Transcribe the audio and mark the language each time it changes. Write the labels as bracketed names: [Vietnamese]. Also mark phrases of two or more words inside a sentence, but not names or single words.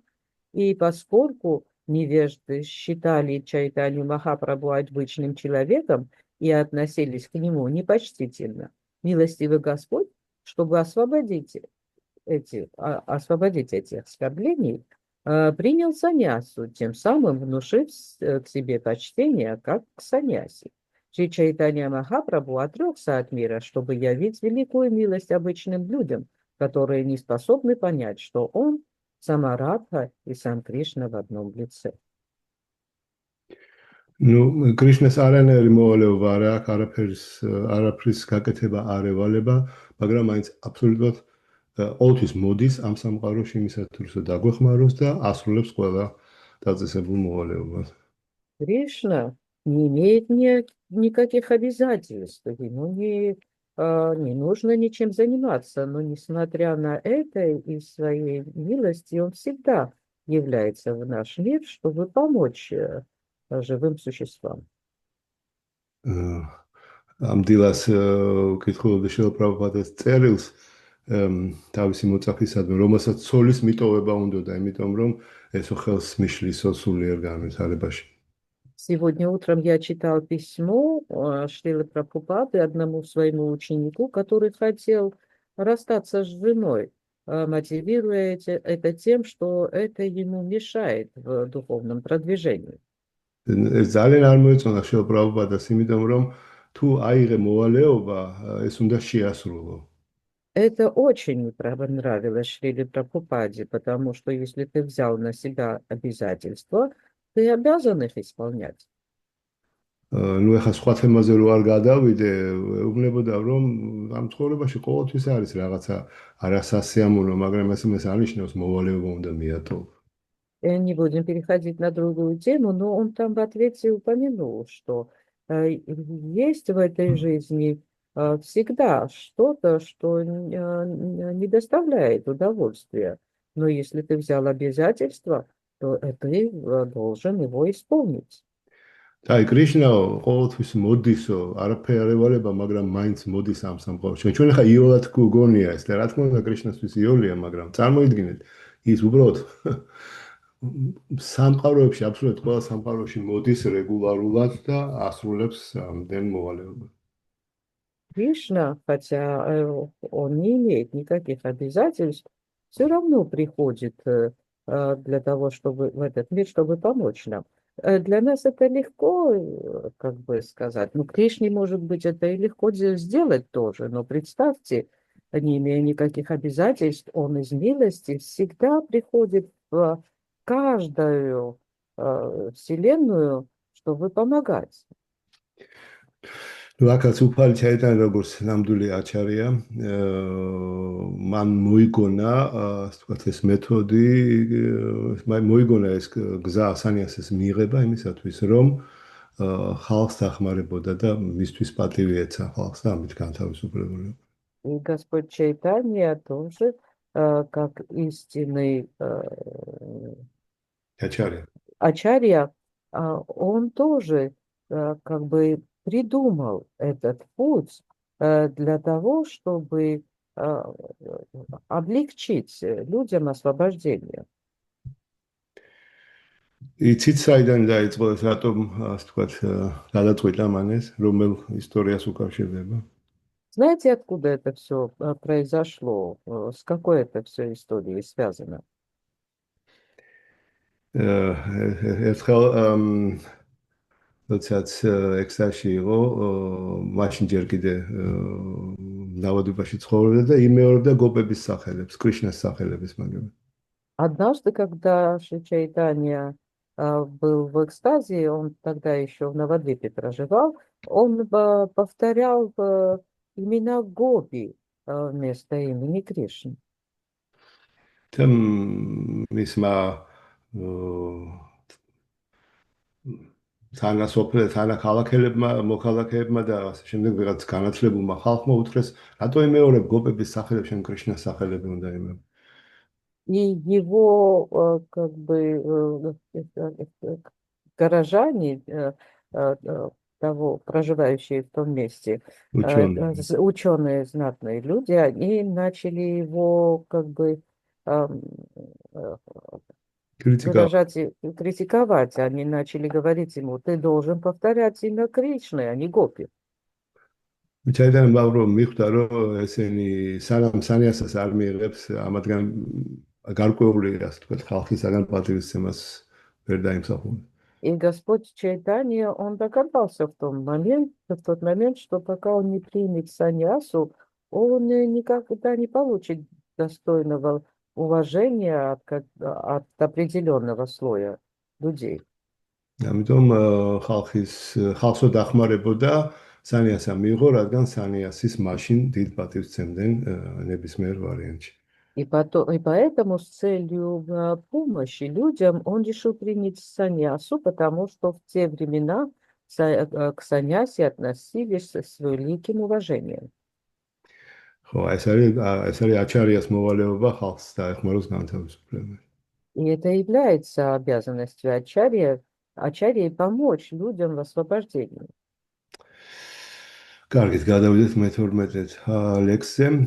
[Russian] И поскольку невежды считали Чайтанью Махапрабху обычным человеком и относились к нему непочтительно, милостивый Господь, чтобы освободить этих оскорблений, принял саньясу, тем самым внушив к себе почтение, как к саньяси. Шри Чайтанья Махапрабху отрекся от мира, чтобы явить великую милость обычным людям, которые не способны понять, что он сама Радха и сам Кришна в одном лице. Ну, [Georgian] Кришнას არანაირი მოვალეობა არ აქვს, არაფრის გაკეთება არ ევალება, მაგრამ მაინც აბსოლუტურად ყოველთვის მოდის ამ სამყაროში იმისათვის, რომ დაგვეხმაროს და ასრულებს ყველა დაწესებულ მოვალეობას. [Russian] Кришна не имеет никаких обязательств, ему не нужно ничем заниматься, но несмотря на это и своей милости, он всегда является в наш мир, чтобы помочь живым существам. [Georgian] ამ დილას ვკითხულობდი შილ პრაბჰუპადის წერილს თავისი მოწაფისადმი, რომელსაც ცოლის მიტოვება უნდოდა, იმიტომ რომ ესო ხელს მიშლისო სულიერ განვითარებაში. [Russian] Сегодня утром я читал письмо Шрилы Прабхупады одному своему ученику, который хотел расстаться с женой, мотивируя это тем, что это ему мешает в духовном продвижении. [Georgian] ეს ძალიან არ მოეწონა შილ პრაბჰუპადას, იმიტომ რომ თუ აიღე მოვალეობა, ეს უნდა შეასრულო. [Russian] Это очень не понравилось Шриле Прабхупаде, потому что если ты взял на себя обязательства, ты обязан их исполнять. [Georgian] ნუ ეხა სხვა თემაზე რო არ გადავიდე, ეუბნებოდა რომ ამ ცხოვრებაში ყოველთვის არის რაღაცა არასასიამოვნო, მაგრამ ეს იმას არნიშნავს მოვალეობა უნდა მიატოვო. [Russian] Не будем переходить на другую тему, но он там в ответе упомянул, что есть в этой жизни всегда что-то, что не доставляет удовольствия. Но если ты взял обязательства, то ты должен его исполнить. [Georgian] აი კრიშნა ყოველთვის მოდისო, არაფერი არ ევალება, მაგრამ მაინც მოდის ამ სამყაროში. ჩვენ ხა იოლად გგონია ეს და რა თქმა უნდა კრიშნასთვის იოლია, მაგრამ წარმოიდგინეთ, ის უბრალოდ სამყაროებში, აბსოლუტურად ყველა სამყაროში მოდის რეგულარულად და ასრულებს ამდენ მოვალეობას. [Russian] Кришна, хотя он не имеет никаких обязательств, все равно приходит для того, чтобы в этот мир, чтобы помочь нам. Для нас это легко, как бы сказать. Ну, Кришне, может быть, это и легко сделать тоже, но представьте, не имея никаких обязательств, он из милости всегда приходит в каждую вселенную, чтобы помогать. [Georgian] Лакაც უფალი ჩაიტანა როგორც ნამდვილი აჩარია, მან მოიგონა, ასე ვთქვათ, ეს მეთოდი, მოიგონა ეს გზა სანიასის მიღება იმისათვის, რომ ხალხს დახმარებოდა და მისთვის პატივი ეცა ხალხს და ამით განთავისუფლებოდა. [Russian] И Господь Чайтанья тоже, как истинный ачарья, он тоже как бы придумал этот путь для того, чтобы облегчить людям освобождение. [Georgian] იცით საიდან დაიწყო ეს რატომ ასე ვთქვათ გადაწყვიტა მან ეს რომელ ისტორიას უკავშირდება? [Russian] Знаете, откуда это все произошло? С какой это все историей связано? [Georgian] ერთხელ როდესაც ექსაში იყო, მაშინ ჯერ კიდე ნავადობაში ცხოვრობდა და იმეორებდა გოპების სახელებს, კრიშნას სახელების მაგალითად. [Russian] Однажды, когда Шри Чайтанья был в экстазе, он тогда еще в Навадвипе проживал, он повторял имена Гопи вместо имени Кришны. [Georgian] Там მისმა თანახალახელებმა, მოქალაქეებმა და ასე შემდეგ ვიღაც განათლებულმა ხალხმა უთხრეს, რატო იმეორებ გოპების სახელებს, შენ კრიშნას სახელები უნდა იმეორებ. [Russian] И его как бы горожане, того, проживающие в том месте, ученые, знатные люди, они начали его как бы критиковать. Они начали говорить ему, ты должен повторять имя Кришны, а не Гопи. [Georgian] ჩაიტანა ბავრო მიხვდა რომ ესენი სანამ სანიასას არ მიიღებს ამათგან გარკვეული ასე ვთქვათ ხალხისაგან პატივისცემას ვერ დაიმსახურა. [Russian] И Господь Чайтанья, он догадался в тот момент, что пока он не примет саньясу, он никогда не получит достойного уважения от определенного слоя людей. [Georgian] ამიტომ ხალხს დახმარებოდა სანიასა მიიღო, რადგან სანიასის მაშინ დიდ პატივს სცემდნენ ნებისმიერ ვარიანტში. [Russian] И поэтому с целью помощи людям он решил принять саньясу, потому что в те времена к саньясе относились с великим уважением. [Georgian] ხო, ეს არის აჩარიას მოვალეობა ხალხს დაეხმაროს განთავისუფლებაში. [Russian] И это является обязанностью ачарьи помочь людям в освобождении. [Georgian] კარგით, გადავიდეთ მე-12 ლექსზე.